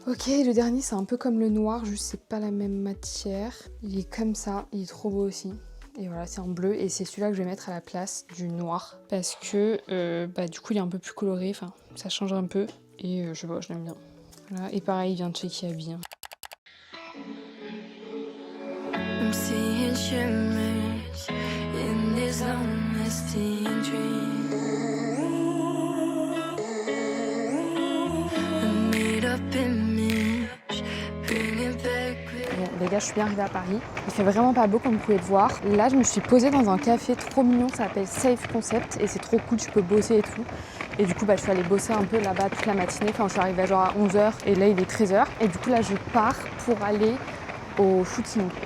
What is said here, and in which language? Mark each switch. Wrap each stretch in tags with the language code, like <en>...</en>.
<fr>Ok, le dernier c'est un peu comme le noir, juste c'est pas la même matière. Il est comme ça, il est trop beau aussi. Et voilà, c'est en bleu et c'est celui-là que je vais mettre à la place du noir parce que du coup il est un peu plus coloré, enfin ça change un peu et je sais pas, je l'aime bien. Voilà. Et pareil, il vient de chez Kiabi. Hein.</fr> <en>I'm seeing shimmers in this long-lasting dream. A made-up image, bring it back.</en> <fr>Bon les gars, je suis bien arrivée à Paris. Il fait vraiment pas beau comme vous pouvez le voir. Là, je me suis posée dans un café trop mignon, ça s'appelle Safe Concept et c'est trop cool, tu peux bosser et tout. Et du coup, je suis allée bosser un peu là-bas toute la matinée. Enfin, je suis arrivée genre à 11h et là, il est 13h. Et du coup, là, je pars pour aller au shooting.</fr>